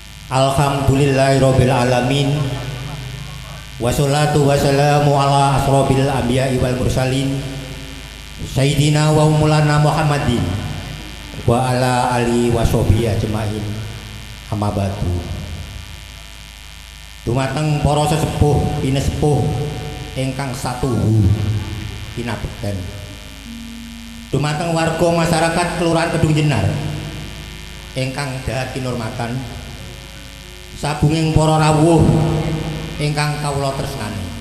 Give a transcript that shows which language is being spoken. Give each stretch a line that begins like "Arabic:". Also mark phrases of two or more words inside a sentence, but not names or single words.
Arabic: الحمد لله رب العالمين والصلاة والسلام على أشرف الأنبياء والمرسلين سيدنا ومولانا محمد وعلى آله وصحبه أجمعين أما بعد.
Javanese: Dumateng para sesepuh pinesepuh ingkang satuhu kinabekten. Dumateng warga masyarakat Kelurahan Kedung Jenar ingkang dahat kinurmatan. Sabunging para rawuh ingkang kawula tresnani.